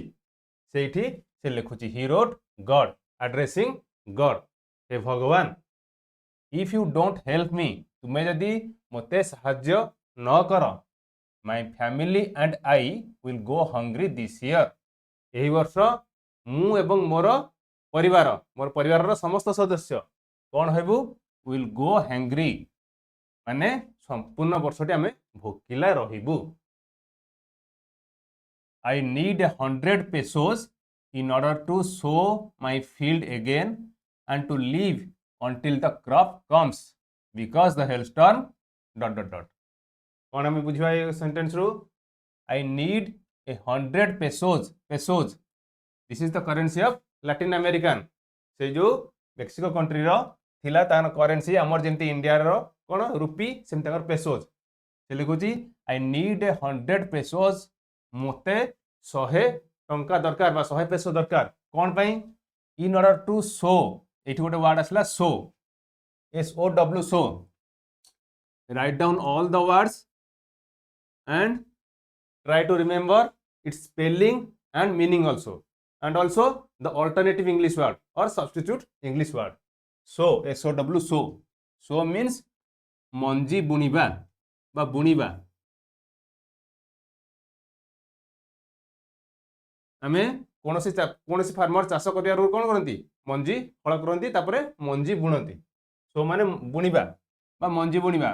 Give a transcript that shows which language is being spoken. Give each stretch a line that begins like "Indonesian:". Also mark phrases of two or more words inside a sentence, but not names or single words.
Odia: ସେଇଠି ସେ ଲେଖୁଛି
English: he wrote God, addressing God,
Odia: ହେ ଭଗବାନ,
English: if you don't help me,
Odia: ତୁମେ ଯଦି ମୋତେ ସାହାଯ୍ୟ ନ କର,
English: my family and I will go hungry this year,
Odia: ଏହି ବର୍ଷ ମୁଁ ଏବଂ ମୋର ପରିବାରର ସମସ୍ତ ସଦସ୍ୟ କ'ଣ ହେବୁ?
English: will go hungry,
Odia: ମାନେ ସମ୍ପୂର୍ଣ୍ଣ ବର୍ଷଟି ଆମେ ଭୋକିଲା ରହିବୁ।
English: I need 100 pesos in order to sow my field again and to live until the crop comes because the hailstorm ...
Odia: କ'ଣ ଆମେ ବୁଝିବା ଏ ସେଣ୍ଟେନ୍ସ ରୁ?
English: I need 100 pesos. This is the currency of Latin American.
Odia: ସେ ଯୋଉ ମେକ୍ସିକୋ କଣ୍ଟ୍ରିର ଥିଲା ତାର କରେନ୍ସି, ଆମର ଯେମିତି ଇଣ୍ଡିଆର କ'ଣ ରୁପି, ସେମିତି ତାଙ୍କର ପେସୋଜ। ସେ ଲେଖୁଛି
English: I need 100 pesos,
Odia: ମୋତେ 100 ଟଙ୍କା ଦରକାର ବା 100 ପେସୋ ଦରକାର। କ'ଣ ପାଇଁ?
English: In order to sow,
Odia: ଏଇଠି ଗୋଟେ ୱାର୍ଡ ଆସିଲା
English: sow, SOW, sow. Write down all the words and try to remember its spelling and meaning also, and also the alternative English word or substitute English word. Sow, SOW, sow. Sow means
Odia: ମଞ୍ଜି ବୁଣିବା ବା ବୁଣିବା। ଆମେ କୌଣସି ଫାର୍ମର ଚାଷ କରିବାରୁ କ'ଣ କରନ୍ତି? ମଞ୍ଜି ହଳ କରନ୍ତି, ତାପରେ ମଞ୍ଜି ବୁଣନ୍ତି। ସୋ ମାନେ ବୁଣିବା ବା ମଞ୍ଜି ବୁଣିବା।